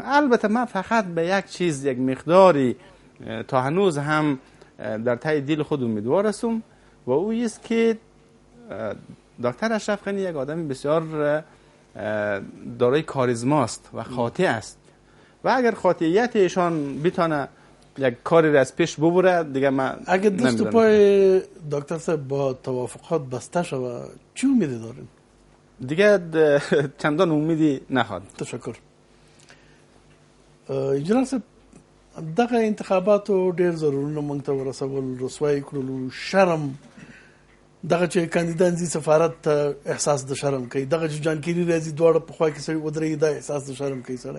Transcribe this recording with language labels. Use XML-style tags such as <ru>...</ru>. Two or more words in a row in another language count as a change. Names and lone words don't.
<fa>البته من فقط به یک چیز، یک مقداری تا هنوز هم در ته دل خود امیدوار هستم و او است که دکتر اشرف غنی یک آدم بسیار دارای کاریزما است و خاطع است و اگر خاطعیت ایشان بتونه یک کاری را از پیش ببره دیگه من اگه دست پای دکتر صاحب با توافقات بسته شود چی امیدی دارین؟ دیگه چندان امیدی نخواهد. تشکر.</fa> <ps>انجینر صاحب دغه انتخاباتو ډیر ضرورونه مونږ ته ورسول، رسوایی کړلو، شرم دغه چې کاندیدان ځي سفارت ته احساس د شرم کوي، دغه چې جان کیری راځي دواړه په خوا کې سړی ودرېږي دا احساس د شرم کوي سړی.</ps>